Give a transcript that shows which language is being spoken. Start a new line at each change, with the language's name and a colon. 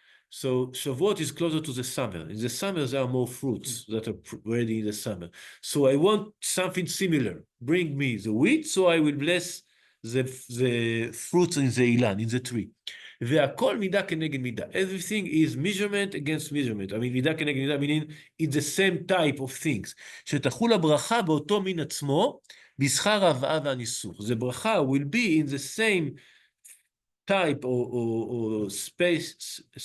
English: So Shavuot is closer to the summer. In the summer, there are more fruits that are ready in the summer. So I want something similar. Bring me the wheat, so I will bless the fruits in the ilan, in the tree.
Hebrew: והכל מידה כנגד מידה.
English: Everything is measurement against measurement. I mean,
Hebrew: מידה כנגד מידה,
English: meaning it's the same type of things.
Hebrew: שתחול הברכה באותו מין עצמו, בשכר ההבאה והניסוך.
English: The ברכה will be in the same type or species.